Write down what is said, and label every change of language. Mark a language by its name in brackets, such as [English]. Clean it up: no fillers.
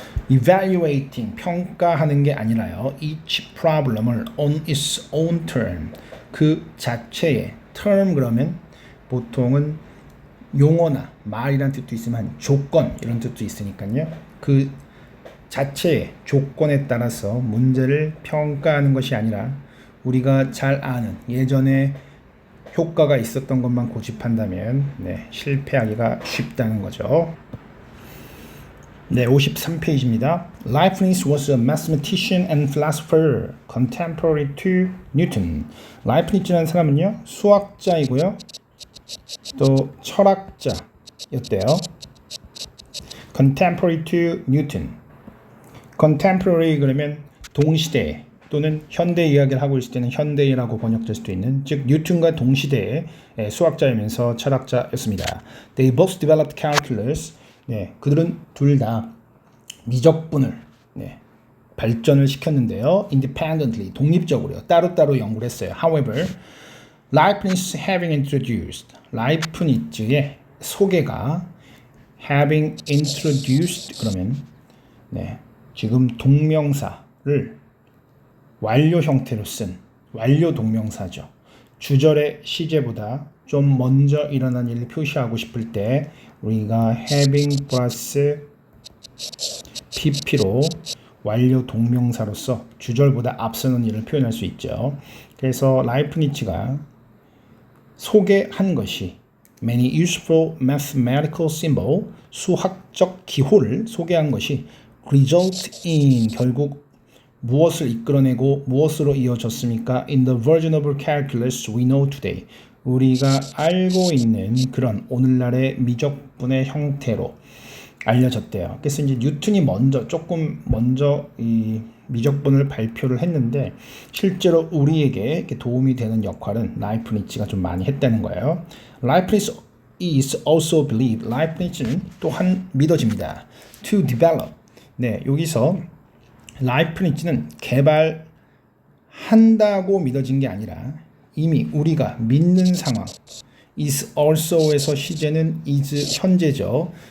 [Korean] Evaluating 평가하는 게 아니라요. Each problem을 [English] on its own term [Korean] 그 자체의 term 그러면 보통은 용어나 말이란 뜻도 있으면 조건 이런 뜻도 있으니까요. 그 자체의 조건에 따라서 문제를 평가하는 것이 아니라 우리가 잘 아는 예전에 효과가 있었던 것만 고집한다면 실패하기가 쉽다는 거죠. 53페이지입니다. [English] Leibniz was a mathematician and philosopher contemporary to Newton. [Korean] 라이프니츠라는 사람은요 수학자이고요 또 철학자였대요. [English] Contemporary to Newton. [Korean] Contemporary 그러면 동시대 또는 현대 이야기를 하고 있을 때는 현대인이라고 번역될 수도 있는 즉 뉴턴과 동시대의 수학자이면서 철학자였습니다. [English] They both developed calculus. [Korean] 그들은 둘 다 미적분을 발전을 시켰는데요. [English] Independently, [Korean] 독립적으로요. 따로따로 연구를 했어요. [English] However, Leibniz having introduced, [Korean] 라이프니츠의 소개가 having introduced 그러면 지금 동명사를 완료 형태로 쓴 완료 동명사죠. 주절의 시제보다 좀 먼저 일어난 일을 표시하고 싶을 때 우리가 having 플러스 pp로 완료 동명사로서 주절보다 앞서는 일을 표현할 수 있죠. 그래서 라이프니츠가 소개한 것이 [English] many useful mathematical symbol [Korean] 수학적 기호를 소개한 것이 [English] result in [Korean] 결국 무엇을 이끌어내고 무엇으로 이어졌습니까? [English] In the version of calculus we know today. [Korean] 우리가 알고 있는 그런 오늘날의 미적분의 형태로 알려졌대요. 그래서 이제 뉴턴이 조금 먼저 이 미적분을 발표를 했는데 실제로 우리에게 이렇게 도움이 되는 역할은 라이프니츠가 좀 많이 했다는 거예요. [English] 라이프니츠 is also believed. [Korean] 라이프니츠는 또한 믿어집니다. [English] To develop. [Korean] 네, 여기서 라이프니츠는 개발한다고 믿어진 게 아니라 이미 우리가 믿는 상황. is also에서 시제는 is 현재죠.